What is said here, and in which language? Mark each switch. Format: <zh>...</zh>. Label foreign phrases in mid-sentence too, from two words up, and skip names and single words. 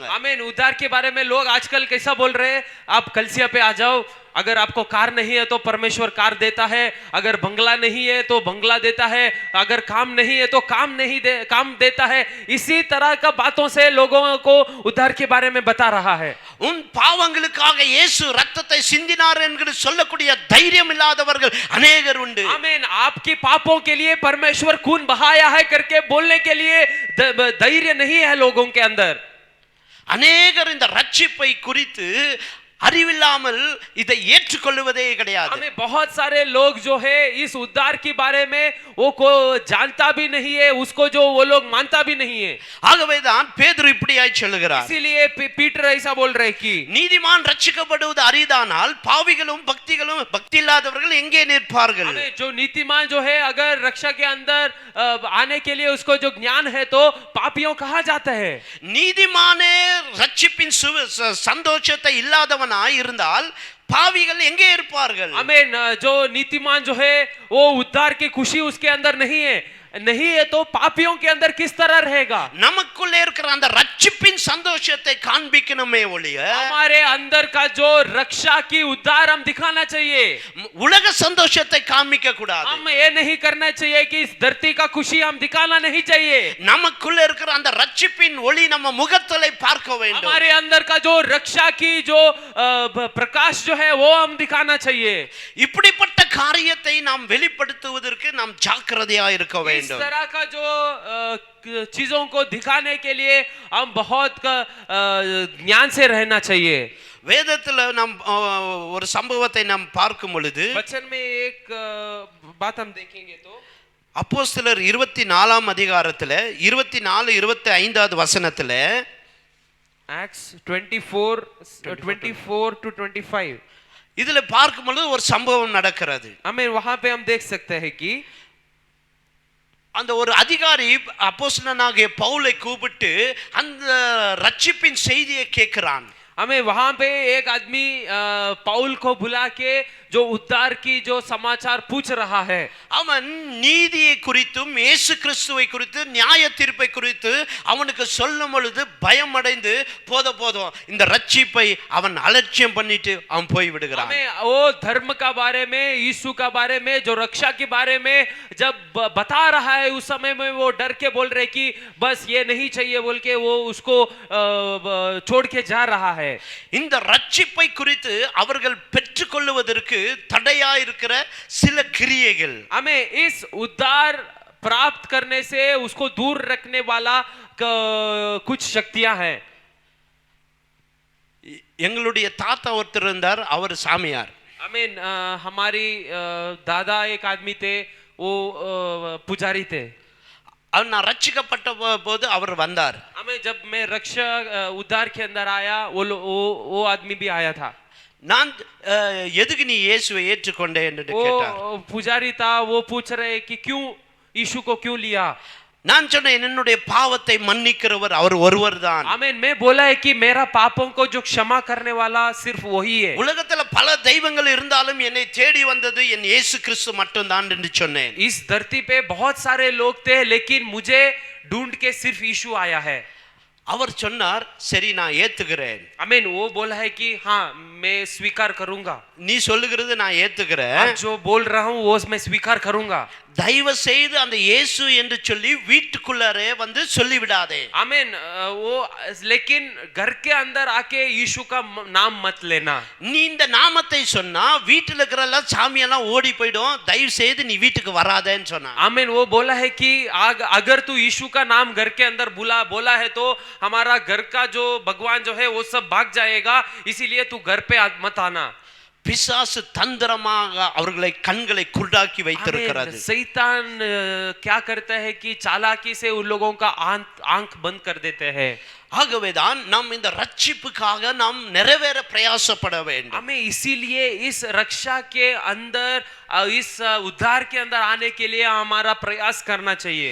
<hi>आमीन। उद्धार के बारे में लोग आजकल कैसा बोल रहे हैं? आप कलीसिया पे आ जाओ, अगर आपको कार नहीं है तो परमेश्वर कार देता है, अगर बंगला नहीं है तो बंगला देता है, अगर काम नहीं है तो काम देता है। इसी तरह का बातों से लोगों को उद्धार के बारे में बता रहा है।</hi> <ta>உன் பாவங்களுக்காக இயேசு ரத்தத்தை சிந்தினார் என்று சொல்லக்கூடிய தைரியம் இல்லாதவர்கள் अनेகர் உண்டு.</ta> <hi>आमीन। आपके पापों के लिए परमेश्वर खून बहाया है करके बोलने के लिए धैर्य नहीं है लोगों के अंदर।</hi> <ta>अनेகர் இந்த ரட்சிப்பை குறித்து அறிவில்லாமல் இதை ஏற்றுக்கொள்வதே கிடையாது.</ta> <hi>हमें बहुत सारे लोग जो है इस उद्धार के बारे में वो को जानता भी नहीं है, उसको जो वो लोग मानता भी नहीं है।</hi> <ta>ஆகவே தான் பேதுரு இப்படியாய் சொல்லுகிறார்.</ta> <hi>इसीलिए पीटर ऐसा बोल रहे कि</hi> <ta>நீதிமான் ரட்சிக்கப்படுவது அரிதானால் பாவிகளும் பக்தி இல்லாதவர்கள் எங்கே நிற்பார்கள்?</ta> <hi>हमें जो नीतिमान जो है अगर रक्षा के अंदर आने के लिए उसको जो ज्ञान है तो पापियों कहा जाता है।</hi> <ta>நீதிமானே ரட்சிப்பின் சந்தோஷத்தை இல்லாதவனாய் இருந்தால் பாவிகள் எங்கே இருப்பார்கள்?</ta> <hi>हमें जो नीतिमान जो है वो उद्धार की खुशी उसके अंदर नहीं है तो पापियों के अंदर किस तरह रहेगा?</hi> <ta>நமக்குள்ளே இருக்கிற அந்த ரட்சிப்பின் சந்தோஷத்தை காண்பிக்கணுமே ஒழிய</ta> <hi>हमारे अंदर का जो रक्षा की उद्धार हम दिखाना चाहिए।</hi> <ta>உலக சந்தோஷத்தை காண்பிக்க கூடாது.</ta> <hi>हम ये नहीं करना चाहिए कि इस धरती का खुशी हम दिखाना नहीं चाहिए।</hi> <ta>நமக்குள்ள இருக்கிற அந்த ரட்சிப்பின் ஒளி நம்ம முகத்திலே பார்க்க வேண்டும்.</ta> <hi>हमारे अंदर का जो रक्षा की जो प्रकाश जो है वो हम दिखाना चाहिए।</hi> <ta>இப்படிப்பட்ட காரியத்தை நாம் வெளிப்படுத்துவதற்கு நாம் ஜாக்கிரதையா இருக்க வேண்டும்.</ta> <hi>इस तरह का जो चीजों को दिखाने के लिए हम बहुत ज्ञान से रहना चाहिए।</hi> <ta>வேதத்துல நாம் ஒரு சம்பவத்தை நாம் பார்க்கும் பொழுது</ta> <hi>वचन में एक बात हम देखेंगे तो</hi> <ta>அப்போஸ்தலர் 24ஆம் அதிகாரத்துல 24 25வது வசனத்துல</ta> <en>Acts 24 to 25</en> <ta>இதுல பார்க்கும் பொழுது ஒரு சம்பவம் நடக்கிறது.</ta> <hi>हमें वहां पे हम देख सकते हैं कि</hi> <ta>அந்த ஒரு அதிகாரி அப்போஸ்தலனாகிய பவுலை கூப்பிட்டு அந்த ரட்சிப்பின் செய்தியை கேட்கிறான்.</ta> <hi>हमें वहां पे एक आदमी पौल को बुला के जो उद्धार की जो समाचार पूछ रहा है।</hi> <ta>அவன் நீதியை குறித்தும் இயேசு கிறிஸ்துவை குறித்து நியாய தீர்ப்பை குறித்து அவனுக்கு சொல்லும் பொழுது பயம் அடைந்து போதும் இந்த ரட்சிப்பை அவன் அலட்சியம் பண்ணிட்டு அவன் போய் விடுகிறான்.</ta> <hi>हमें वो धर्म का बारे में, यीशु का बारे में, जो रक्षा के बारे में जब बता रहा है उस समय में वो डर के बोल रहे कि बस ये नहीं चाहिए बोल के वो उसको छोड़ के जा रहा है।</hi> <ta>இந்த ரட்சிப்பை குறித்து அவர்கள் பெற்றுக்கொள்வதற்கு தடையா இருக்கிற சில கிரியைகள்,</ta> <hi>हमें इस उद्धार प्राप्त करने से उसको दूर रखने वाला कुछ शक्तियां हैं।</hi> <ta>எங்களுடைய தாத்தா ஒருத்தர் இருந்தார், அவர் சாமியார்.</ta> <hi>हमें हमारी दादा एक आदमी थे, वो पुजारी थे।</hi> <ta>அவர் நான் ரட்சிக்கப்பட்ட போது அவர் வந்தார்.</ta> <hi>हमें जब मैं रक्षा उद्धार के अंदर आया वो आदमी भी आया था।</hi> <ta>நான் எதுக்கு நீ இயேசுவை ஏற்றுக்கொண்டே என்று கேட்டார்.</ta> <hi>वो पुजारी था, वो पूछ रहे कि क्यों यीशु को क्यों लिया?</hi> <ta>நான் சொன்னேன் என்னுடைய பாவத்தை மன்னிக்கிறவர் அவர் ஒருவர்தான்.</ta> <hi>आमीन। मैं बोला है कि मेरा पापों को जो क्षमा करने वाला सिर्फ वही है।</hi> <ta>உலகத்துல பல தெய்வங்கள் இருந்தாலும் என்னை தேடி வந்தது என் இயேசு கிறிஸ்து மட்டும்தான் என்று சொன்னேன்.</ta> <hi>इस धरती पे बहुत सारे लोग थे लेकिन मुझे ढूंढ के सिर्फ यीशु आया है।</hi> <ta>அவர் சொன்னார், சரி நான் ஏத்துக்கிறேன்,</ta> <hi>आमीन। वो बोला है कि हाँ मैं स्वीकार करूंगा,</hi> <ta>நீ சொல்லுகிறது நான் ஏத்துக்கிறேன்,</ta> <hi>अब जो बोल रहा हूँ वो मैं स्वीकार करूंगा।</hi> <ta>தயவு செய்து அந்த இயேசு என்று சொல்லி வீட்டுக்குள்ளாரே வந்து சொல்லிவிடாதே।</ta> <hi>आमीन। वो लेकिन घर के अंदर आके यीशु का नाम मत लेना।</hi> <ta>நீ இந்த நாமத்தை சொன்னா வீட்டுல இருக்கிற எல்லாம் சாமியெல்லாம் ஓடி போயிடும், தயவு செய்து நீ வீட்டுக்கு வராதேன்னு சொன்னா।</ta> <hi>आमीन। वो बोला है कि अगर तू यीशु का नाम घर के अंदर बोला है तो हमारा घर का जो भगवान जो है वो सब भाग जाएगा, इसीलिए तू घर पे मत आना।</hi> <ta>பிசாசு தந்திரமாக அவர்களை கண்களை குருடாக்கி வைத்திருக்கிறது।</ta> <hi>शैतान क्या करता है कि चालाकी से उन लोगों का आंख बंद कर देते हैं।</hi> <ta>ஆகவேதான் நாம் இந்த ரட்சிப்புக்காக நாம் நிறைவேற பிரயாசப்பட வேண்டும்।</ta> <hi>हमें इसीलिए इस रक्षा के अंदर इस उद्धार के अंदर आने के लिए हमारा प्रयास करना चाहिए।</hi>